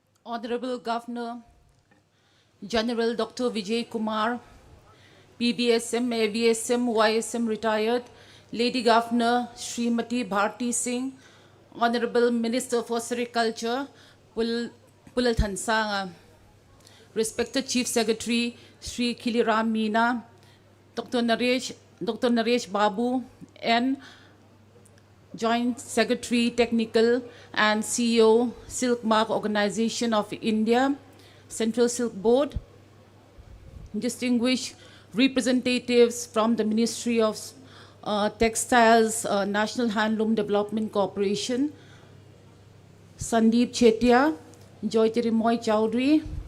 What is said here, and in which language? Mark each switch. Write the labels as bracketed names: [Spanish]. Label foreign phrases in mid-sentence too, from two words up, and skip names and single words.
[English] Honorable Governor General Dr. Vijay Kumar, PBSM, AVSM, YSM retired, Lady Governor Srimati Bharti Singh, Honorable Minister for Sericulture Pulal Thansanga, respected Chief Secretary Sri Khiliram Meena, Dr. Naresh Babu, and Joint Secretary Technical and CEO Silk Mark Organization of India, Central Silk Board, distinguished representatives from the Ministry of Textiles, National Handloom Development Corporation, Sandeep Chetia, Joytirimoy Chowdhury,